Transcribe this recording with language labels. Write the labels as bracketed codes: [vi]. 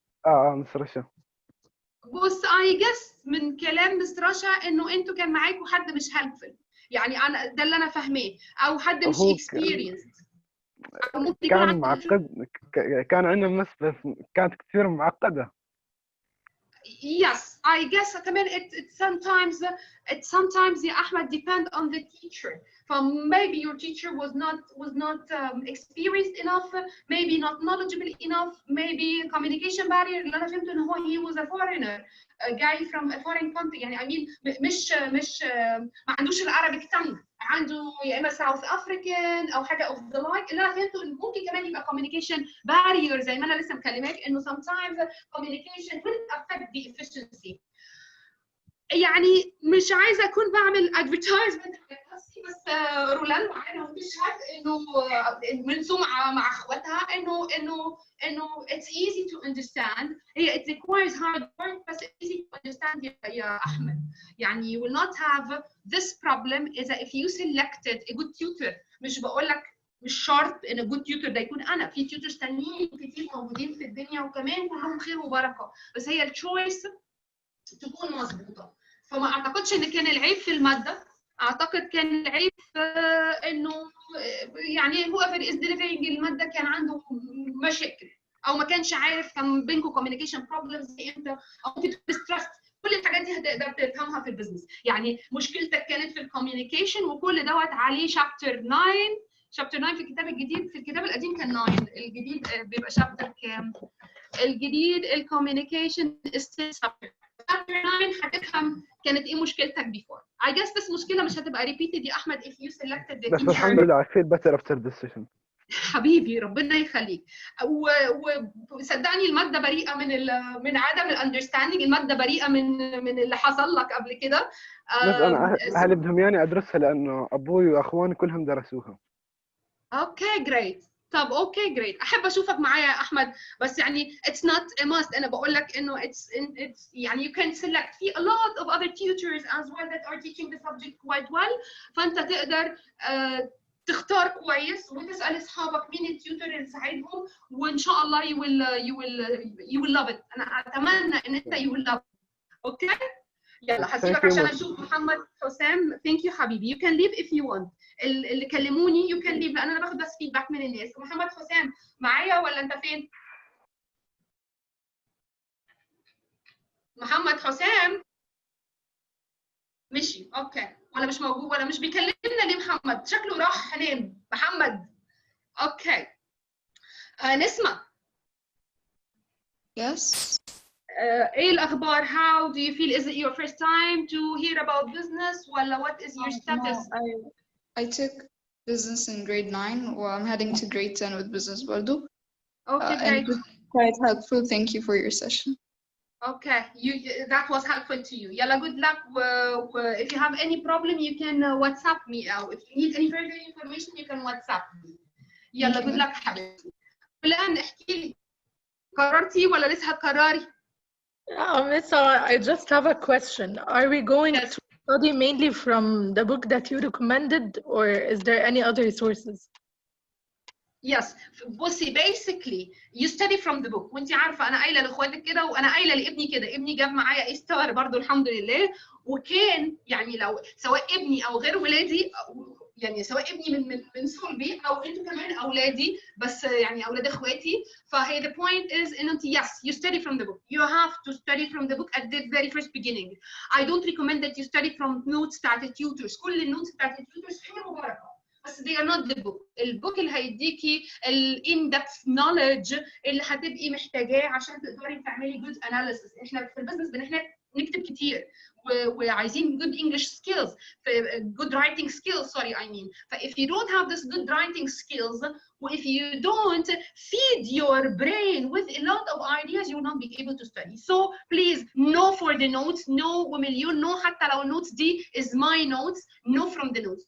[ar] مس رشا. بص [en] I guess [ar] من كلام مس رشا انه انتوا كان معاكم حد مش هيلبفل، يعني انا ده اللي انا فاهماه، او حد مش هو experienced، أو ممكن يكون كان عنده معقد، كان عندنا مس بس كانت كثير معقدة. [en] Yes, I guess كمان it sometimes يا أحمد depend on the teacher. Maybe your teacher was not experienced enough, maybe not knowledgeable enough, maybe communication barrier. [ar] اللي أنا فهمته إن هو [en] he was a foreigner, a guy from a foreign country. [ar] يعني [en] I mean [ar] مش ما عندوش العربي tongue، عنده يا إما South African أو حاجة [en] of the like. [ar] اللي أنا فهمته إن ممكن كمان يبقى communication barrier زي ما أنا لسه مكلماك إنه [en] sometimes communication will affect the efficiency. [ar] يعني مش عايزه اكون بعمل advertisement لنفسي، بس رولان معانا وتشهد انه من سمعه مع اخواتها انه [en] it's easy to understand. هي it requires hard work بس easy to understand يا احمد. يعني you will not have this problem اذا if you selected a good tutor. [ar] مش بقول لك مش شرط ان الجود تيوتر ده يكون انا، في تيوترز تانيين كتير موجودين في الدنيا وكمان كلهم خير وبركه، بس هي التشويس تكون مظبوطه. فما اعتقدش ان كان العيب في الماده، اعتقد كان العيب في انه يعني [en] whoever is delivering [ar] الماده كان عنده مشاكل او ما كانش عارف، كان بينكم [en] communication problems [ar] امتى، او ممكن تكون stressed. كل الحاجات دي هتقدر تفهمها في البيزنس. يعني مشكلتك كانت في الكوميونيكيشن وكل دوت عليه شابتر 9. شابتر 9 في الكتاب الجديد، في الكتاب القديم كان 9، الجديد بيبقى شابتر كام؟ الجديد الكوميونيكيشن شابتر 9 هتفهم كانت ايه مشكلتك بيفور. [en] I guess this [ar] مشكله مش هتبقى [en] repeated يا احمد if you selected the [ar] بس [en] teacher. [ar] الحمد لله [en] I feel better after this session. [ar] حبيبي ربنا يخليك. وصدقني الماده بريئه من عدم الاندرستاندينج، الماده بريئه من اللي حصل لك قبل كده. بس انا اهلي بدهم ياني ادرسها لانه ابوي واخواني كلهم درسوها. [en] Okay great. [ar] طب اوكي جريت، احب اشوفك معايا يا احمد، بس يعني [en] it's not a must. [ar] انا بقول لك انه [en] it's يعني you can select في a lot of other tutors as well that are teaching the subject quite well. [ar] فانت تقدر تختار كويس وتسال اصحابك مين التيوتر اللي يساعدهم، وان شاء الله [en] you will love it. [ar] انا اتمنى ان انت [en] you will love it. [ar] اوكي يلا هسيبك عشان اشوف محمد حسام. ثانك يو حبيبي. [en] you can leave if you want. [ar] اللي كلموني [en] you can leave [ar] لان انا باخد بس فيدباك من الناس. محمد حسام معايا ولا انت فين؟ محمد حسام مشي. اوكي ولا مش موجود ولا مش بيكلمنا ليه؟ محمد شكله راح نام. محمد اوكي. نسمة. [en] Yes. [ar] ايه الاخبار؟ [en] how do you feel? is it your first time to hear about business ولا what is your status? No, I took business in grade 9 or I'm heading to grade 10 with business برضو. Okay, and great. it was quite helpful. Thank you for your session. Okay, that was helpful to you. Yalla, good luck. If you have any problem, you can WhatsApp me. If you need any further information, you can WhatsApp me. Yalla, good luck حبيبتي. [ar] الآن احكي لي، قررتي ولا لسه هتقرري؟ [en] Miss, I just have a question. Are we going Yes. to study mainly from the book that you recommended, or is there any other sources? Yes. بصي basically you study from the book. [ar] وانت عارفه انا قايله لاخواتك كده وانا قايله لابني كده. ابني جاب معايا ايه ستار برضه الحمد لله. وكان يعني لو سواء ابني او غير ولادي، يعني سواء ابني من صلبي او انتوا كمان اولادي، بس يعني اولاد اخواتي، فهي [en] the point is [ar] ان انت [en] yes you study from the book. You have to study from the book at the very first beginning. I don't recommend that you study from notes [ar] بتاعت التيوترز. كل النوتس بتاعت التيوترز خير وبركه، بس [en] they are not the book. [ar] البوك اللي هيديكي ال in-depth knowledge اللي هتبقي محتاجاه عشان تقدري تعملي [en] good analysis. [ar] احنا في البزنس بنحتاج نكتب كتير وعايزين [en] good English skills, good writing skills, sorry I mean. if you don't have this good writing skills, if you don't feed your brain with a lot of ideas, you will not be able to study. So please, no for the notes, no ومليون no [ar] حتى لو النوتس دي [en] is my notes, no from the notes.